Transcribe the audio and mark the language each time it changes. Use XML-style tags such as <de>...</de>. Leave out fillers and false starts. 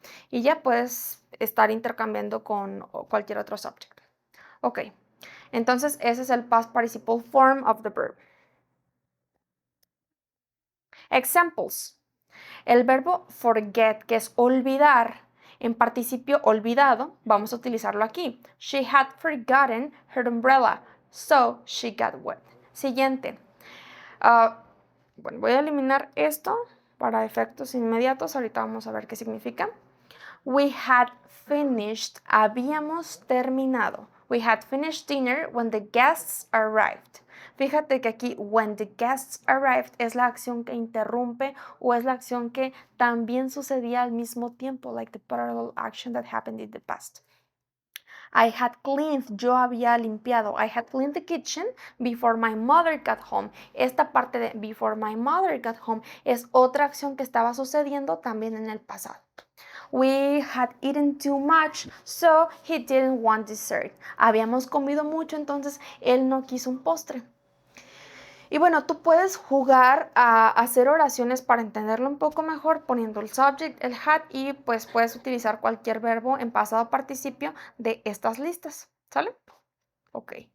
<es>Y ya puedes estar intercambiando con cualquier otro subject. Ok. Entonces, ese es el</es> <en>past participle form of the verb.</en> <es>Examples. El verbo forget, que es olvidar, en participio olvidado, vamos a utilizarlo aquí.</es> <en>She had forgotten her umbrella, so she got wet.</en> <es>Siguiente. Bueno, voy a eliminar esto para efectos inmediatos. Ahorita vamos a ver qué significa.</es> <en>We had finished.</en> <es>Habíamos terminado.</es> <en>We had finished dinner when the guests arrived.</en> <es>Fíjate que aquí</es> <en>when the guests arrived</en> <es>es la acción que interrumpe o es la acción que también sucedía al mismo tiempo,</es> <en>like the parallel action that happened in the past. I had cleaned,</en> <es>yo había limpiado.</es> <en>I had cleaned the kitchen before my mother got home.</en> <es>Esta parte de</es> <en>before my mother got home</en> <es>es otra acción que estaba sucediendo también en el pasado.</es> <en>We had eaten too much, so he didn't want dessert.</en> <es>Habíamos comido mucho, entonces él no quiso un postre. Y bueno, tú puedes jugar a hacer oraciones para entenderlo un poco mejor poniendo el subject, el had y pues puedes utilizar cualquier verbo en pasado participio de estas listas, ¿sale? Ok.</es>